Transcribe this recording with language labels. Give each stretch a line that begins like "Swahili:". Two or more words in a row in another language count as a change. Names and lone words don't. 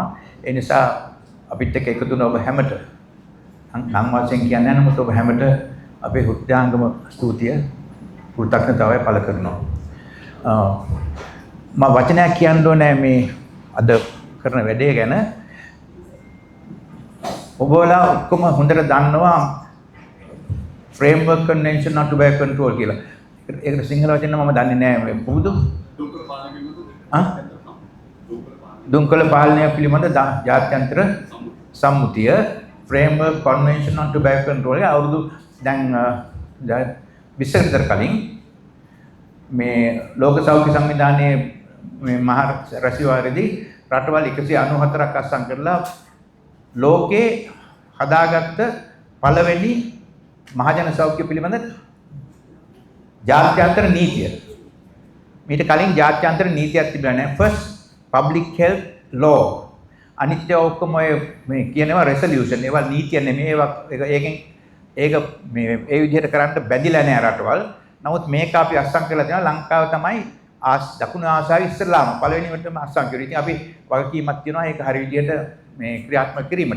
Sinhala: ඒ නිසා අපිත් එක්ක එකතු වෙන ඔබ හැමට නම් වශයෙන් කියන්නේ නමුත් ඔබ හැමට අපේ හෘදයාංගම ස්තුතිය කෘතඥතාවය පළ කරනවා. මම වචනයක් කියන්න ඕනේ මේ අද කරන වැඩේ ගැන. ඔබලා ඔක්කොම හොඳට දන්නවා
English: framework convention on tobacco control
Sinhala: කියලා. ඒකට සිංහල වචන මම දන්නේ නැහැ මේ පුරුදු. දුම්කල පාලනය පිළිබඳ ජාත්‍යන්තර සම්මුතිය
English: framework convention on tobacco control
Sinhala: අවුරුදු දැන් 20 විතර කලින් මේ ලෝක සෞඛ්‍ය සංවිධානයේ මේ මහ රැස්වීමේදී රටවල් 194ක් අත්සන් කරලා ලෝකේ හදාගත්ත පළවෙනි මහජන සෞඛ්‍ය පිළිබඳ ජාත්‍යන්තර නීතිය. මීට කලින් ජාත්‍යන්තර නීතියක් තිබුණා නෑ.
English: first public health law.
Sinhala: අනිත්‍ය ඔක්කොම මේ කියනවා resolution. ඒවා නීතිය නෙමෙයි. ඒකෙන් ඒක මේ ඒ විදිහට කරන්න බැඳිලා නෑ රටවල්. නමුත් මේක අපි අත්සන් කරලා තියෙනවා ලංකාව තමයි දකුණු ආසියාවේ ඉස්සෙල්ලාම පළවෙනිවටම අත්සන් කරුවේ. ඉතින් අපි වගකීමක් තියෙනවා ඒක හරි විදිහට මේ ක්‍රියාත්මක කිරීමට.